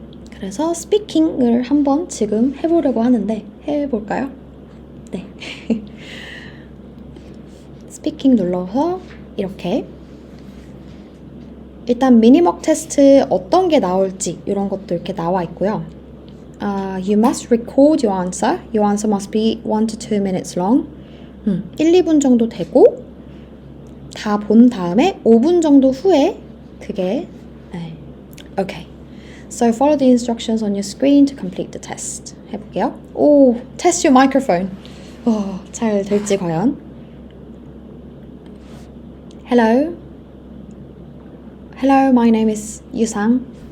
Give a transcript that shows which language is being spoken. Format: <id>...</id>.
<ko>그래서 스피킹을 한번 지금 해보려고 하는데 해볼까요? 네. 스피킹 눌러서 이렇게 일단 미니먹 테스트 어떤 게 나올지 이런 것도 이렇게 나와 있고요.</ko> <en>You must record your answer. Your answer must be 1 to 2 minutes long.</en> <ko>1, 2분 정도 되고 다 본 다음에 5분 정도 후에 그게 Okay.</ko> <en>So follow the instructions on your screen to complete the test.</en> <ko>해볼게요. 오,</ko> <en>test your microphone.</en> <ko>잘 될지 과연.</ko> <en>Hello. Hello, my name is 유상.</en>